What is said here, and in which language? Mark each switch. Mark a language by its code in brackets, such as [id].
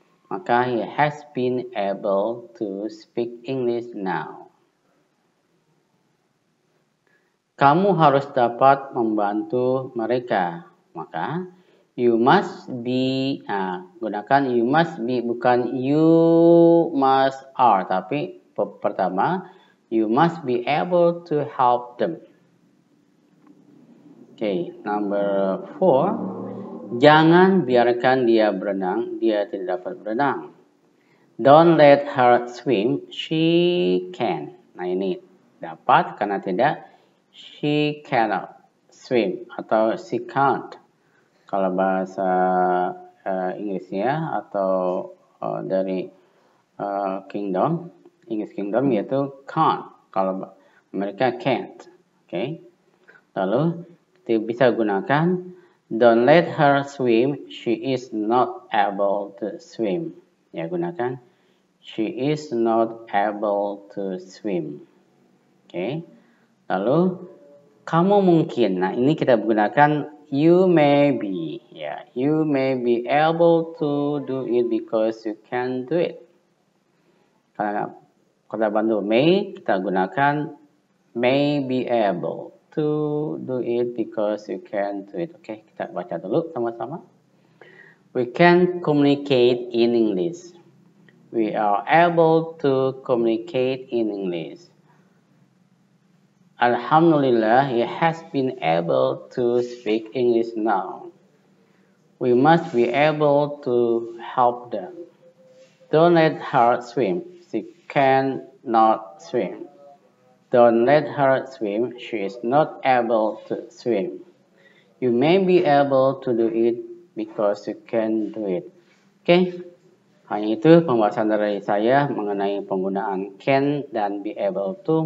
[en] Maka he has been able to speak English now. [id] Kamu harus dapat membantu mereka. [en] Maka you must be, [id] gunakan [en] you must be, [id] bukan [en] you must are, [id] tapi pertama [en] you must be able to help them. Okay, number 4. [id] Jangan biarkan dia berenang, dia tidak dapat berenang. [en] Don't let her swim, she can. [id] Nah ini dapat karena tidak, [en] she cannot swim [id] atau [en] she can't. [id] Kalau bahasa Inggrisnya atau dari Kingdom, English Kingdom yaitu can't. Kalau mereka can't. Okay. Lalu kita bisa gunakan [en] don't let her swim, she is not able to swim. Ya, [id] gunakan [en] she is not able to swim. [id] Okay. Lalu kamu mungkin. Nah, ini kita gunakan [en] you may be. Ya, you may be able to do it because you can do it. [id] Karena kata bantu [en] may, [id] kita gunakan [en] may be able to do it because you can do it. [id] Oke, kita baca dulu sama-sama. [en] We can communicate in English. We are able to communicate in English. Alhamdulillah, he has been able to speak English now. We must be able to help them. Don't let her swim. She cannot swim. Don't let her swim. She is not able to swim. You may be able to do it because you can do it. [id] Oke, hanya itu pembahasan dari saya mengenai penggunaan can dan be able to.